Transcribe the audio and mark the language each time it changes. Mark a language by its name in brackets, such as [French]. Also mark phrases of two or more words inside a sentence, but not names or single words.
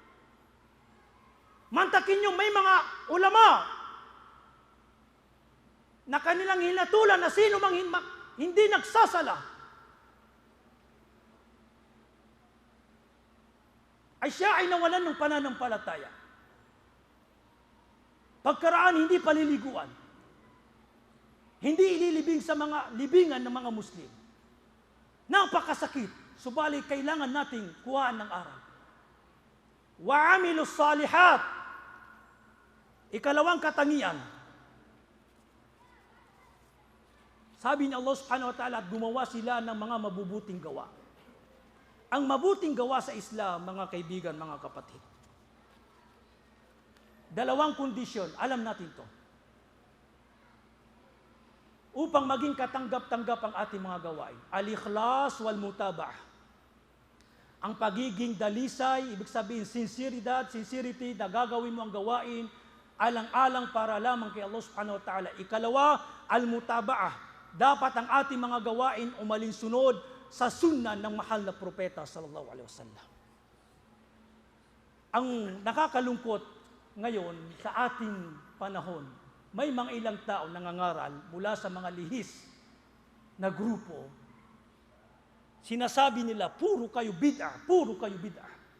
[Filipino] Mantakin nyo, may mga ulama na kanilang hinatulan na sino mang hindi nagsasala ay siya ay nawalan ng pananampalataya. Pagkaraan hindi paliliguan, hindi ililibing sa mga libingan ng mga Muslim. Napakasakit, subalit kailangan nating kuhaan ng aral. [Arabic] وعملوا الصالحات, [Filipino] ikalawang katangian. Sabi ni [Arabic] الله سبحانه وتعالى, [Filipino] at gumawa sila ng mga mabubuting gawa. Ang mabuting gawa sa Islam, mga kaibigan, mga kapatid, dalawang kondisyon, alam natin to. Upang maging katanggap-tanggap ang ating mga gawain. [Arabic] الإخلاص والمتابعة. [Filipino] Ang pagiging dalisay, ibig sabihin sincerity na gagawin mo ang gawain, alang-alang para lamang kay [Arabic] الله سبحانه وتعالى. [Filipino] Ikalawa, al-mutaba'ah. Dapat ang ating mga gawain umalinsunod sa sunna ng mahal na propeta [Arabic] صلى الله عليه وسلم. [Filipino] Ang nakakalungkot ngayon sa ating panahon, may mga ilang tao nangangaral mula sa mga lihis na grupo. Sinasabi nila, puro kayo bid'ah, puro kayo bid'ah.